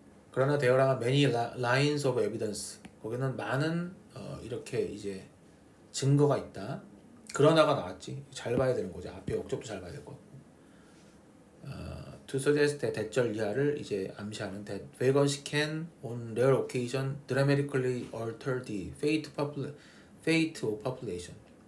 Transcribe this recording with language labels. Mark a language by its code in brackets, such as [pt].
[ko] 그러나 [en] there are many lines of evidence. [ko] 거기는 많은 이렇게 이제 증거가 있다. 그러나가 나왔지. 잘 봐야 되는 거지. 앞에 억접도 잘 봐야 될 거. [en] To suggest that [ko] 대절 이하를 이제 암시하는 [en] that vacancy can on rare occasion dramatically alter the fate of population.